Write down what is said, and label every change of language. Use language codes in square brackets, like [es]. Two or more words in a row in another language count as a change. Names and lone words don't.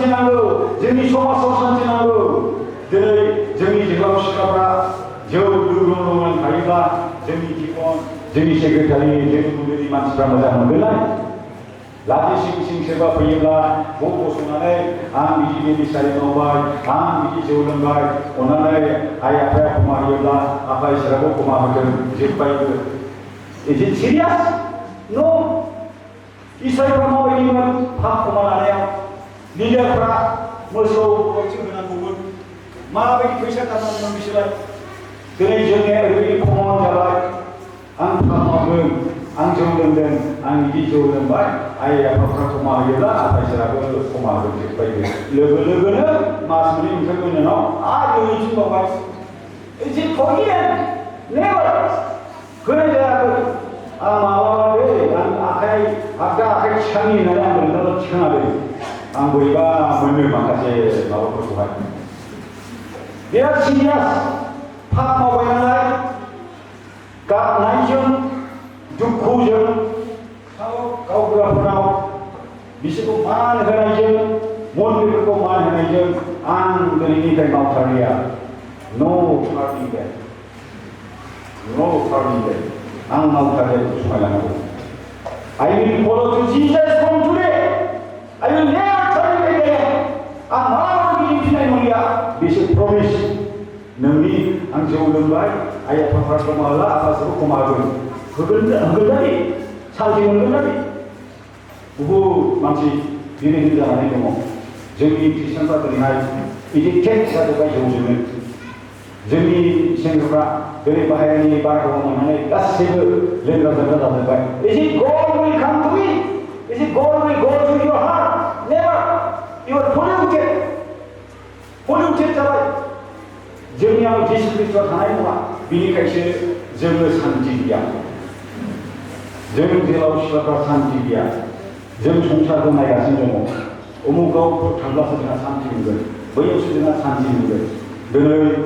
[brx] नांगौ जोंनि समाजाव शान्ति नांगौ दिनै जोंनि जोहोलाव सिख्लाफ्रा जौ लोंनानै थायोब्ला जोंनि दिखन जोंनि सेक्रेटारि जोंनि मन्दिरनि मानसिफ्रा मोजां मोनगोनलाय लाथि सिं सिं सोरबा फैयोब्ला गसंनानै आं बिदि बेबिसारि मावबाय आं बिदि जौ लोंबाय अननानै आइ आफाया क्षमा होयोब्ला आफा इसोराबो क्षमा होगोन जोब्बायबो [en] is it serious [brx] नो इसोरफ्रा माबायदिमोन पाप क्षमा लानायाव लिडारफ्रा मोसौ बावथि होनांगौमोन माबायदि फैसा गारनांगौमोन बिसोरलाय दिनै जोंनिया ओरैबायदि कमन जाबाय आं पाप मावदों आं जौ लोंदों आं बिदि जौ लोंबाय आइ आफाफ्रा क्षमा होयोब्ला आफा इसोराबो क्षमा होगोन जोब्बायबो लोगोनो मास मोननै मोनथामनि उनाव आरो जोंनिथिंबावबाय [en] is it forgiven never [brx] होनाय जायाखै आं माबाबादे आं आगदा आखाइ थिखांनि होननानै आं नोंथांनाव थिखाङाखै आं बोरैबा मोनो माखासे माबाफोरखौहाय बिराद सिरियास पाप मावबाय नालाय गाबनायजों दुखुजों गावबुराफोराव बिसोरखौ मान होनायजों मन्दिरफोरखौ मान होनायजों आं दिनैनिफ्राय मावथारलिया [en] no turning back [brx] आं मावथारलिया समायलांनांगौ [en] I will follow to Jesus from today. I will never turn again. [brx] आं मालाबाबो गिदिंफिननाय नंलिया बिसोर प्रमिस नोंनि आं जौ लोंबाय आइ आफाफ्रा क्षमा होला आफाखौ क्षमा होगोन दा बे सान्थि मोनगोन दा बे बहुद मानसि दिनै जानानै दङ जोंनि ख्रिस्टानफ्रा दिनैहाय एडिक्टेड जाजोब्बाय जौजोंनो जोंनि सेंग्राफ्रा दिनै बाहेरनि बारहावा मोननानै गासैबो लोंग्रा जाग्रा जाजोब्बाय [en] Is it God will come to me? Is it God will go to your heart? Never. You are polluted [brx] जाबाय जोंनियाव जिसु ख्रीष्टआ थानाय नङा बेनिखायसो जोङो सान्ति गैया जों जेराव सिख्लाफ्रा सान्ति गैया जों संसारखौ नायगासिनो दङ उमुगाव थांब्लासो जोंहा सान्थि मोनगोन बैयावसो जोंहा सान्थि मोनगोन दिनै